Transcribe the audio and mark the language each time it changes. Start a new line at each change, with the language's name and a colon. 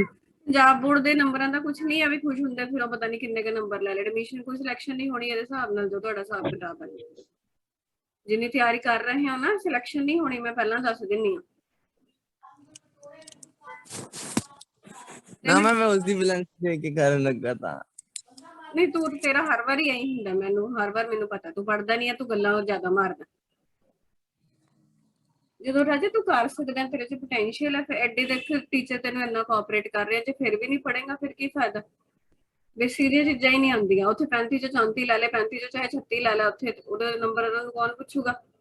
Punjabi: Punjab board ਦੇ ਨੰਬਰਾਂ ਦਾ ਕੁਝ ਨਹੀਂ, ਐਵੇਂ ਖੁਸ਼ ਹੁੰਦੇ ਫਿਰ ਉਹ ਪਤਾ ਨਹੀਂ ਕਿੰਨੇ ਕ ਨੰਬਰ ਲੈ ਲੈ। ਐਡਮਿਸ਼ਨ ਕੋਈ ਸਿਲੈਕਸ਼ਨ ਨਹੀਂ ਹੋਣੀ ਇਹਦੇ ਹਿਸਾਬ ਨਾਲ, ਜੋ ਤੁਹਾਡਾ ਹਿਸਾਬ ਕਿਤਾਬ ਹੈ। ਜਿੰਨੀ ਤਿਆਰੀ ਕਰ ਰਹੇ ਹੋ ਨਾ, ਸਿਲੈਕਸ਼ਨ ਨਹੀਂ ਹੋਣੀ, ਮੈਂ ਪਹਿਲਾਂ ਦੱਸ ਦਿੰਨੀ ਆ।
Hindi: ना मैं उसकी वैलेंसी देख के करने लगा था।
Punjabi: ਨਹੀਂ ਤੂੰ, ਤੇਰਾ ਹਰ ਵਾਰ ਹੀ ਐਂ ਹੁੰਦਾ, ਮੈਨੂੰ ਹਰ ਵਾਰ ਮੈਨੂੰ ਪਤਾ ਤੂੰ ਪੜਦਾ ਨਹੀਂ ਆ, ਤੂੰ ਗੱਲਾਂ ਜ਼ਿਆਦਾ ਮਾਰਦਾ। ਜਦੋਂ ਰਾਜੇ ਤੂੰ ਕਰ ਸਕਦਾ, ਤੇਰੇ ਚ ਪੋਟੈਂਸ਼ੀਅਲ ਹੈ, ਫਿਰ ਐਡੇ ਦੇਖ ਟੀਚਰ ਤੈਨੂੰ ਇੰਨਾ ਕੋਆਪਰੇਟ ਕਰ ਰਿਹਾ, ਜੇ ਫਿਰ ਵੀ ਨਹੀਂ ਪੜੇਗਾ ਫਿਰ ਕੀ ਫਾਇਦਾ? ਵੇ ਸੀਰੀਅਸ ਚੀਜ਼ਾਂ ਹੀ ਨਹੀਂ ਆਉਂਦੀਆਂ। ਉੱਥੇ 35 ਚ 34 ਲੈ ਲੈ, 35 ਚ ਚਾਹੇ 36 ਲੈ ਲੈ, ਉੱਥੇ ਉਹਦੇ ਨੰਬਰ ਉਹਨਾਂ ਨੂੰ ਕੌਣ ਪੁੱਛੂਗਾ?